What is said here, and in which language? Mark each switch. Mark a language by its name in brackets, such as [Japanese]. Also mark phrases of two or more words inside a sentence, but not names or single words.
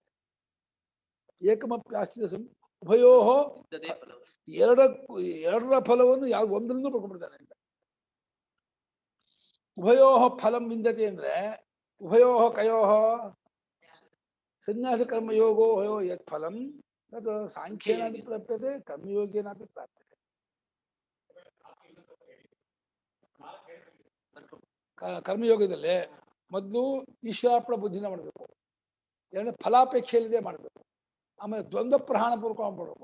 [Sanskrit] ಏಕಮಪ್ಯಾಸ್ತಿದ ಉಭಯೋ [Kannada] ಎರಡರ ಫಲವನ್ನು ಯಾವ್ದು ಒಂದರಿಂದ ಪಡ್ಕೊಂಡ್ಬಿಡ್ತಾನೆ ಅಂತ. [Sanskrit] ಉಭಯೋ ಫಲಂ ವಿಂದತೆ ಅಂದ್ರೆ ಉಭಯೋ ಕಯೋ ಸನ್ಯಾಸ ಕರ್ಮಯೋಗೋ ಹಯೋ ಯತ್ ಫಲಂ ತತ್ ಸಾಂಖ್ಯೇನಾಪಿ ಪ್ರಾಪ್ಯತೆ ಕರ್ಮಯೋಗೇನಾಪಿ ಪ್ರಾಪ್ಯತೆ. [Kannada] ಕರ್ಮಯೋಗದಲ್ಲಿ ಮೊದಲು ಈಶ್ವರಾರ್ಪಣ ಬುದ್ಧಿನ ಮಾಡಬೇಕು, ಎರಡನೇ ಫಲಾಪೇಕ್ಷೆ ಇಲ್ಲದೆ ಮಾಡಬೇಕು, ಆಮೇಲೆ ದ್ವಂದ್ವ ಪ್ರಹಾಣ ಪೂರ್ವಕ ಮಾಡಬೇಕು.